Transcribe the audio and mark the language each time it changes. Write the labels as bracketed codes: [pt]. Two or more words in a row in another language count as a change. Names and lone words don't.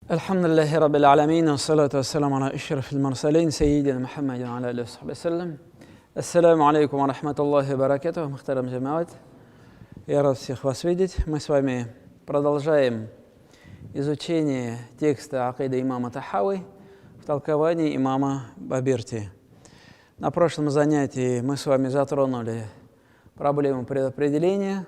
[ar] الحمد لله رب العالمين، والصلاة والسلام على أشرف المرسلين، سيدنا محمد وعلى آله وسلم. السلام عليكم ورحمة الله وبركاته, [tg] мухтарам джамаат. [ru] Я рад всех вас видеть. Мы с вами продолжаем изучение текста акиды имама Тахави в толковании имама Баберти. На прошлом занятии мы с вами затронули проблему предопределения.